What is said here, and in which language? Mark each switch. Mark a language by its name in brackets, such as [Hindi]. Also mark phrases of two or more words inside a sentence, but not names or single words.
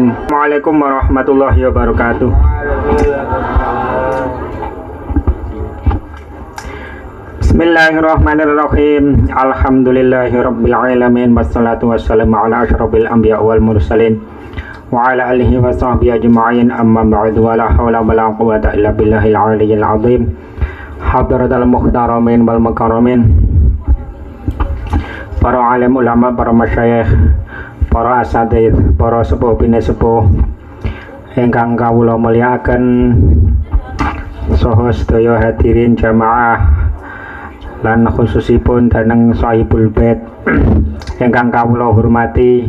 [Arabic] السلام عليكم ورحمة الله وبركاته. بسم الله الرحمن الرحيم. الحمد لله رب العالمين والصلاة والسلام على أشرف الأنبياء والمرسلين وعلى آله وصحبه أجمعين أما بعد ولا حول ولا قوة إلا بالله العلي العظيم. حضرة المحترمين والمكرمين, [Javanese] para alim ulama, para masyayikh, para asatidz, para sepuh bine sepuh ingkang kawula mulyakaken, saha sedaya hadirin jamaah lan khususipun dhateng [Arabic] صاحب البيت [Javanese] ingkang kawula hormati.